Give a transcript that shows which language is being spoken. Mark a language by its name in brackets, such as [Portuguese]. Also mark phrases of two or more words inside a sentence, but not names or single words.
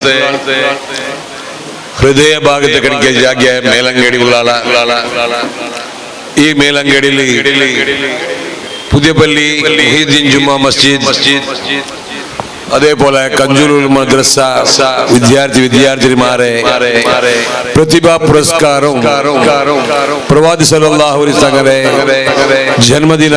[Kannada] ಹೃದಯ ಭಾಗದ ಕಡೆಗೆ ಜಾಗ ಮೇಲಂಗಡಿ ಉಳ್ಳಾಳ ಈ ಮೇಲಂಗಡಿಯಲ್ಲಿ പുതിയപള്ളി മുഹീദ്ദീൻ ജുമാ മസ്ജിദ് അതേപോലെ [Malayalam] കഞ്ചൂർ മദ്രസ വിദ്യാർത്ഥിനിമാരെ പ്രതിഭാ പുരസ്കാരം പ്രവാചക [Arabic] صلى الله عليه [Malayalam] തങ്ങളുടെ ജന്മദിന